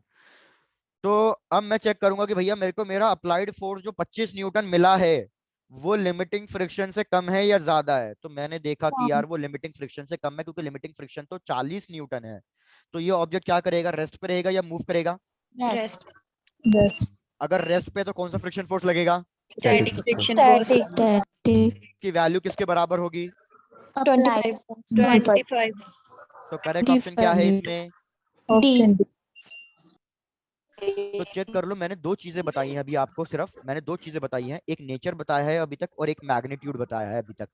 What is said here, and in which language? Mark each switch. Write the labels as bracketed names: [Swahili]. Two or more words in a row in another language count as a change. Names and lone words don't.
[Hindi] तो अब मैं चेक करूंगा कि भैया मेरे को मेरा [English] applied force [Hindi] जो 25 न्यूटन मिला है वो [English] limiting friction [Hindi] से कम है या ज्यादा है। तो मैंने देखा कि यार वो [English] limiting friction [Hindi] से कम है, क्योंकि [English] limiting friction [Hindi] तो 40 न्यूटन है। तो ये ऑब्जेक्ट क्या करेगा? रेस्ट पे रहेगा या मूव करेगा? [English] रेस्ट। [Hindi] बस अगर रेस्ट पे तो कौन सा [English] friction force [Hindi] लगेगा? [English] Static friction force. Static. [Hindi] की वैल्यू किसके बराबर होगी? [English] अप्लाइड 25. [Hindi] तो [English] correct option [Hindi] क्या है इसमें? [English] option D. [Hindi] तो चेक कर लो, मैंने दो चीजें बताई हैं अभी आपको, सिर्फ मैंने दो चीजें बताई हैं, एक नेचर बताया है अभी तक और एक मैग्नीट्यूड बताया है अभी तक।